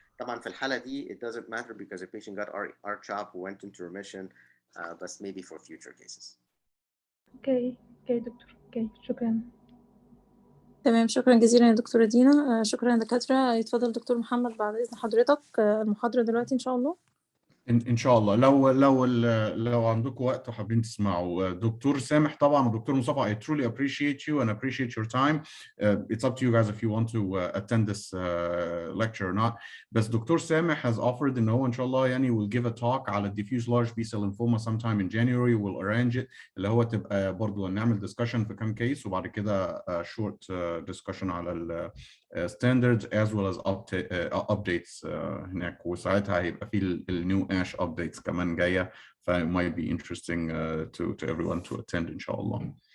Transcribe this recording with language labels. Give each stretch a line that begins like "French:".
Arabic: طبعا في الحالة دي
English: it doesn't matter because the patient got R-CHOP, went into remission, but maybe for future cases.
Arabic: اوكي دكتور. اوكي شكرا. تمام شكرا جزيلا يا دكتورة دينا. شكرا يا دكاترة. يتفضل دكتور محمد بعد إذن حضرتك المحاضرة دلوقتي إن شاء الله. ان شاء الله لو عندكم وقت وحابين تسمعوا دكتور سامح طبعا ودكتور مصطفى.
English: I truly appreciate you and appreciate your time. It's up to you guys if you want to attend this lecture or not. بس دكتور سامح has offered
Arabic: ان هو ان شاء الله يعني
English: will give a talk على diffuse large B-cell lymphoma sometime in January. We'll arrange it
Arabic: اللي هو تبقى برضه نعمل discussion في كام كيس وبعد كده
English: short discussion
Arabic: على ال standards as well as updates هناك، وساعتها هيبقى في ال new ASH updates كمان جاية، ف
English: it might be interesting to everyone to attend
Arabic: إن شاء الله.